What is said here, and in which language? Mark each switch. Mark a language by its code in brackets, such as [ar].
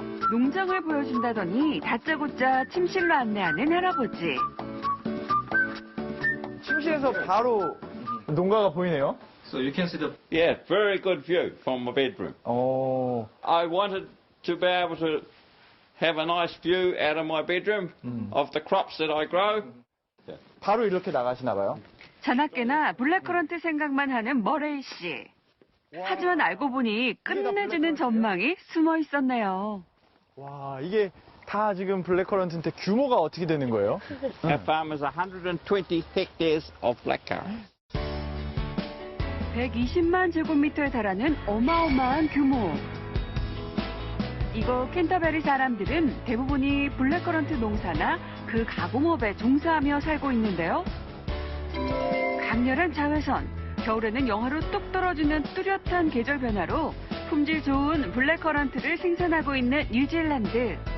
[ko] 농장을 보여준다더니 다짜고짜 침실로 안내하는 할아버지. 침실에서 바로 농가가 보이네요. [en] So you can see the very good view from my bedroom. Oh. I wanted to be able to have a nice view out of my bedroom of the crops that I grow. [ko] 바로 이렇게 나가시나 봐요. 자나깨나 블랙커런트 생각만 하는 머레이 씨. 하지만 알고 보니 끝내주는 전망이 숨어 있었네요. 와, 이게 다 지금 블랙커런트인데 규모가 어떻게 되는 거예요? [en] Our farm is 120 hectares of blackcurrant. [ko] 120만 제곱미터에 달하는 어마어마한 규모. 이곳 캔터베리 사람들은 대부분이 블랙커런트 농사나 그 가공업에 종사하며 살고 있는데요. 강렬한 자외선, 겨울에는 영하로 뚝 떨어지는 뚜렷한 계절 변화로 품질 좋은 블랙커런트를 생산하고 있는 뉴질랜드.